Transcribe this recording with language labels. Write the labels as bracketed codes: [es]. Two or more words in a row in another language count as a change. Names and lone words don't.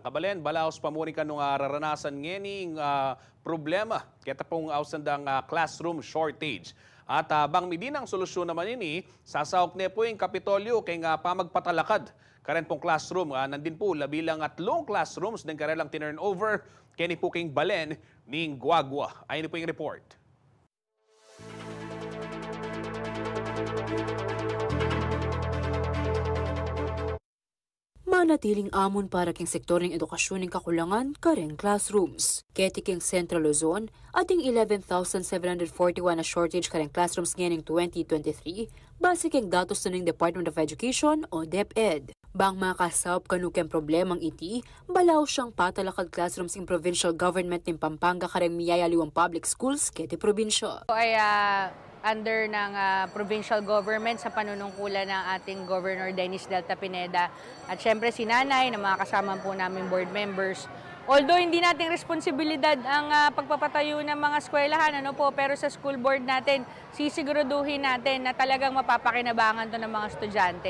[pam] Kabalen, balaos pa muni ka nung raranasan ngening problema. Kita pong ausandang [en] classroom shortage. [pam] At bang midinang solusyon naman ini, sasaok ne po yung Kapitolyo kay pamagpatalakad. Karen pong classroom, nandin po labilang 3 classrooms din karelang tinurn over. Kini po king Balen ning Guagua. [tl] Ayun po yung report. Manatiling amon para king sektor ng edukasyon ng kakulangan kareng classrooms. [pam] Keti king Central Luzon, ating 11,741 na shortage kareng classrooms ngayon 2023, base king datos na ng Department of Education o DepEd. Bang makasawap kanukeng problemang iti, balaw siyang patalakad classrooms in [en] provincial government [pam] ng Pampanga kareng miyayaliwang [en] public schools [pam] keti probinsya. [tl] Ay under ng [en] provincial government [tl] sa panunungkulan ng ating Governor Dennis Delta Pineda at syempre si Nanay na mga kasama po namin [en] board members. [tl] Although hindi nating responsibilidad ang pagpapatayo ng mga eskwelahan, pero sa [en] school board [tl] natin, sisiguraduhin natin na talagang mapapakinabangan to ng mga estudyante.